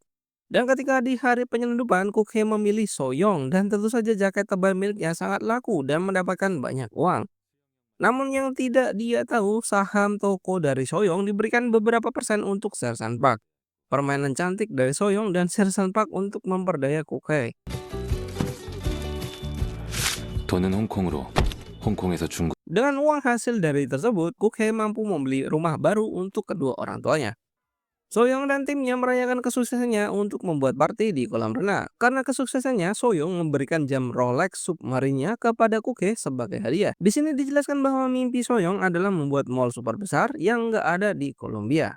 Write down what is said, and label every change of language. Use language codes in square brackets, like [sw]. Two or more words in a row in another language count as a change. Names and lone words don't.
[id] Dan ketika di hari penyelundupan, Kuk Hee memilih Soyong dan tentu saja jaket tebal miliknya sangat laku dan mendapatkan banyak uang. Namun yang tidak dia tahu, saham toko dari Soyong diberikan beberapa persen untuk Sersan Park. Permainan cantik dari Soyong dan Sersan Park untuk memperdaya Kuk Hee. [ko] 돈은 홍콩으로, 홍콩에서 중국. [id] Dengan uang hasil dari tersebut, Kuk Hee mampu membeli rumah baru untuk kedua orang tuanya. Soyong dan timnya merayakan kesuksesannya untuk membuat party di kolam renang. Karena kesuksesannya, Soyong memberikan jam Rolex submarinnya kepada Kuk Hee sebagai hadiah. Di sini dijelaskan bahwa mimpi Soyong adalah membuat mall super besar yang nggak ada di Kolombia.